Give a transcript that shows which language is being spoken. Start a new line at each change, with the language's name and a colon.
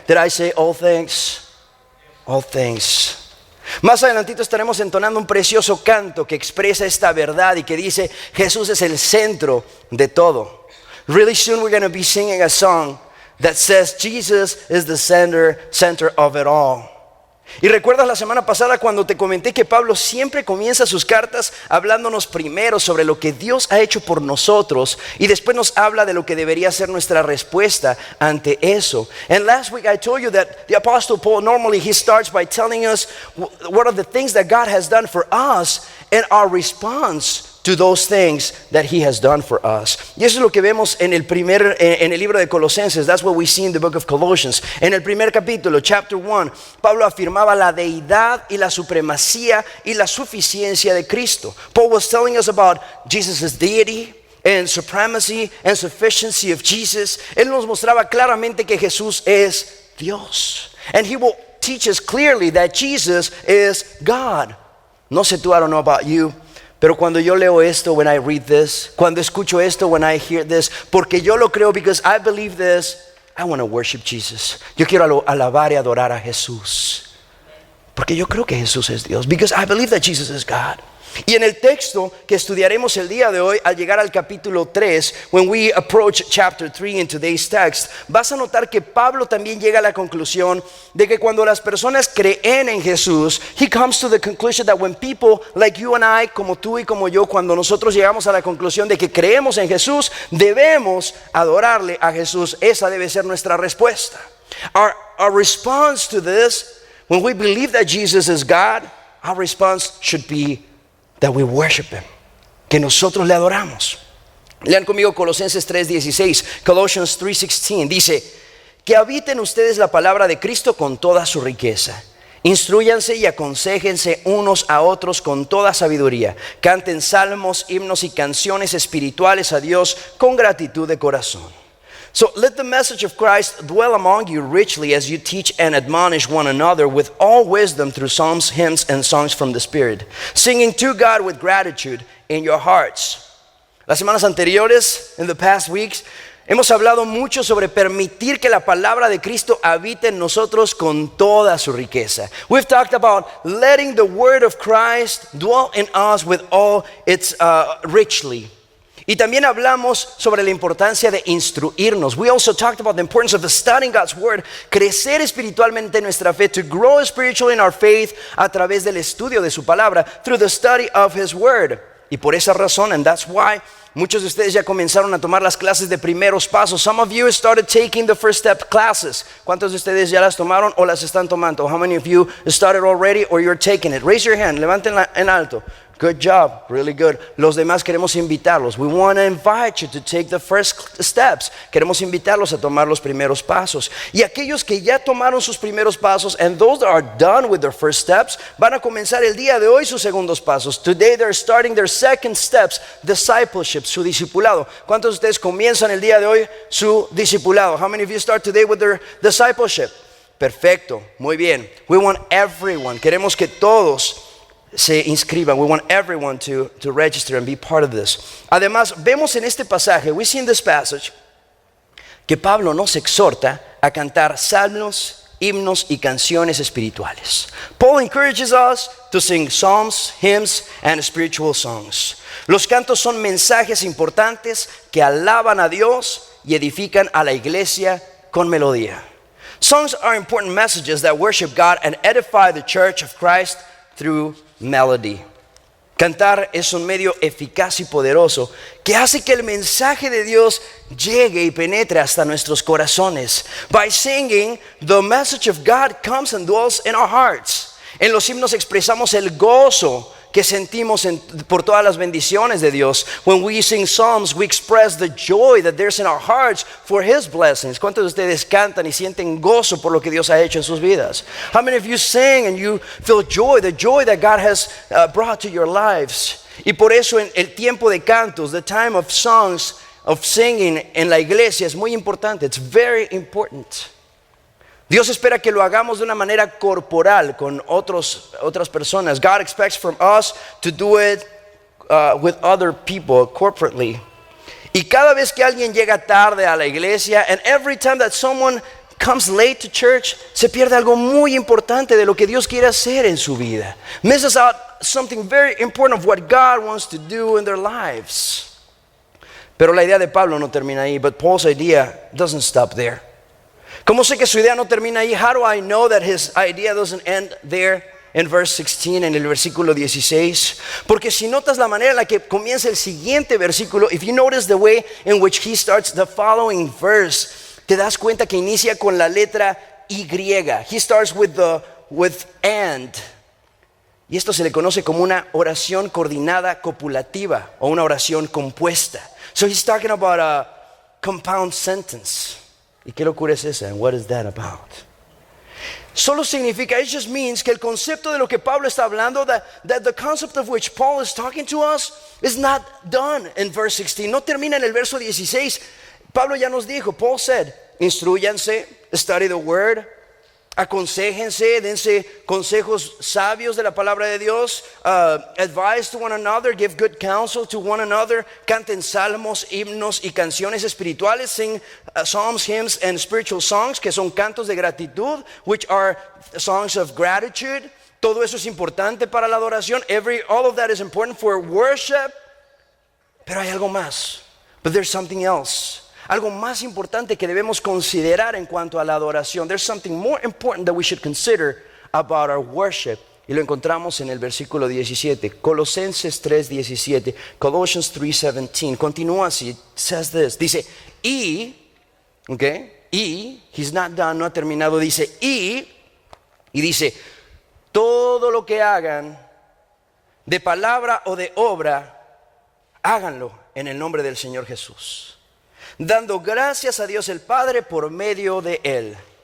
English: Did I say all things? All things.
Spanish: Más adelantito estaremos entonando un precioso canto que expresa esta verdad y que dice, Jesús es el centro de todo.
English: Really soon we're going to be singing a song that says Jesus is the center of it all.
Spanish: Y recuerdas la semana pasada cuando te comenté que Pablo siempre comienza sus cartas hablándonos primero sobre lo que Dios ha hecho por nosotros y después nos habla de lo que debería ser nuestra respuesta ante eso.
English: And last week I told you that the Apostle Paul normally he starts by telling us what are the things that God has done for us and our response to those things that He has done for us.
Spanish: Y eso es lo que vemos en el libro de Colosenses.
English: That's what we see in the book of Colossians.
Spanish: En el primer capítulo,
English: chapter 1,
Spanish: Pablo afirmaba la deidad y la supremacía y la suficiencia de Cristo.
English: Paul was telling us about Jesus' deity and supremacy and sufficiency of Jesus.
Spanish: Él nos mostraba claramente que Jesús es Dios.
English: And he will teach us clearly that Jesus is God.
Spanish: No sé tú,
English: I don't know about you,
Spanish: pero cuando yo leo esto,
English: when I read this,
Spanish: cuando escucho esto,
English: when I hear this,
Spanish: porque yo lo creo,
English: because I believe this, I want to worship Jesus.
Spanish: Yo quiero alabar y adorar a Jesús, porque yo creo que Jesús es Dios,
English: because I believe that Jesus is God.
Spanish: Y en el texto que estudiaremos el día de hoy, al llegar al capítulo 3,
English: when we approach chapter 3 in today's text,
Spanish: vas a notar que Pablo también llega a la conclusión de que cuando las personas creen en Jesús,
English: he comes to the conclusion that when people like you and I,
Spanish: como tú y como yo, cuando nosotros llegamos a la conclusión de que creemos en Jesús, debemos adorarle a Jesús. Esa debe ser nuestra respuesta.
English: Our response to this, when we believe that Jesus is God, our response should be that we worship Him,
Spanish: que nosotros le adoramos. Lean conmigo Colosenses 3:16, Colossians 3:16, dice, que habiten ustedes la palabra de Cristo con toda su riqueza. Instrúyanse y aconséjense unos a otros con toda sabiduría. Canten salmos, himnos y canciones espirituales a Dios con gratitud de corazón.
English: So let the message of Christ dwell among you richly as you teach and admonish one another with all wisdom through psalms, hymns, and songs from the Spirit, singing to God with gratitude in your hearts.
Spanish: Las semanas anteriores,
English: in the past weeks,
Spanish: hemos hablado mucho sobre permitir que la palabra de Cristo habite en nosotros con toda su riqueza.
English: We've talked about letting the word of Christ dwell in us with all its richly.
Spanish: Y también hablamos sobre la importancia de instruirnos.
English: We also talked about the importance of studying God's word,
Spanish: crecer espiritualmente en nuestra fe,
English: to grow spiritually in our faith
Spanish: a través del estudio de su palabra,
English: through the study of his word.
Spanish: Y por esa razón,
English: and that's why,
Spanish: muchos de ustedes ya comenzaron a tomar las clases de primeros pasos.
English: Some of you started taking the first step classes.
Spanish: ¿Cuántos de ustedes ya las tomaron o las están tomando?
English: How many of you started already or you're taking it? Raise your hand,
Spanish: levántenla en alto.
English: Good job, really good.
Spanish: Los demás queremos invitarlos.
English: We want to invite you to take the first steps.
Spanish: Queremos invitarlos a tomar los primeros pasos. Y aquellos que ya tomaron sus primeros pasos,
English: and those that are done with their first steps,
Spanish: van a comenzar el día de hoy sus segundos pasos.
English: Today they're starting their second steps, discipleship,
Spanish: su discipulado. ¿Cuántos de ustedes comienzan el día de hoy su discipulado?
English: How many of you start today with their discipleship?
Spanish: Perfecto, muy bien.
English: We want everyone.
Spanish: Queremos que todos se inscriban.
English: We want everyone to register and be part of this.
Spanish: Además, vemos en este pasaje,
English: we see in this passage,
Spanish: que Pablo nos exhorta a cantar salmos, himnos y canciones espirituales.
English: Paul encourages us to sing psalms, hymns, and spiritual songs.
Spanish: Los cantos son mensajes importantes que alaban a Dios y edifican a la iglesia con melodía.
English: Songs are important messages that worship God and edify the church of Christ through melody.
Spanish: Cantar es un medio eficaz y poderoso que hace que el mensaje de Dios llegue y penetre hasta nuestros corazones.
English: By singing, the message of God comes and dwells in our hearts.
Spanish: En los himnos expresamos el gozo que sentimos por todas las bendiciones de Dios.
English: When we sing psalms, we express the joy that there's in our hearts for His blessings.
Spanish: ¿Cuántos de ustedes cantan y sienten gozo por lo que Dios ha hecho en sus vidas?
English: How many of you sing and you feel joy, the joy that God has brought to your lives?
Spanish: Y por eso en el tiempo de cantos,
English: the time of songs, of singing
Spanish: en la iglesia es muy importante.
English: It's very important.
Spanish: Dios espera que lo hagamos de una manera corporal con otras personas.
English: God expects from us to do it with other people corporately.
Spanish: Y cada vez que alguien llega tarde a la iglesia,
English: and every time that someone comes late to church,
Spanish: se pierde algo muy importante de lo que Dios quiere hacer en su vida.
English: Misses out something very important of what God wants to do in their lives.
Spanish: Pero la idea de Pablo no termina ahí,
English: but Paul's idea doesn't stop there.
Spanish: ¿Cómo sé que su idea no termina ahí?
English: How do I know that his idea doesn't end there in verse 16,
Spanish: en el versículo 16? Porque si notas la manera en la que comienza el siguiente versículo,
English: if you notice the way in which he starts the following verse,
Spanish: te das cuenta que inicia con la letra Y.
English: He starts with and.
Spanish: Y esto se le conoce como una oración coordinada copulativa o una oración compuesta.
English: So he's talking about a compound sentence.
Spanish: ¿Y qué locura es esa?
English: And what is that about?
Spanish: Solo significa,
English: it just means
Spanish: que el concepto de lo que Pablo está hablando,
English: that the concept of which Paul is talking to us is not done in verse 16.
Spanish: No termina en el verso 16. Pablo ya nos dijo,
English: Paul said,
Spanish: instruyanse,
English: study the word,
Spanish: aconséjense, dense consejos sabios de la palabra de Dios,
English: advise to one another,
Spanish: give good counsel to one another, canten salmos, himnos y canciones espirituales,
English: sing psalms, hymns, and spiritual songs,
Spanish: que son cantos de gratitud,
English: which are songs of gratitude.
Spanish: Todo eso es importante para la adoración.
English: All of that is important for worship.
Spanish: Pero hay algo más.
English: But there's something else.
Spanish: Algo más importante que debemos considerar en cuanto a la adoración.
English: There's something more important that we should consider about our worship.
Spanish: Y lo encontramos en el versículo 17. Colosenses 3:17.
English: Colossians 3:17.
Spanish: Continúa así.
English: It says this.
Spanish: Dice,
English: he's not done,
Spanish: no ha terminado. Dice, y dice, todo lo que hagan de palabra o de obra, háganlo en el nombre del Señor Jesús, dando gracias a Dios el Padre por medio de Él.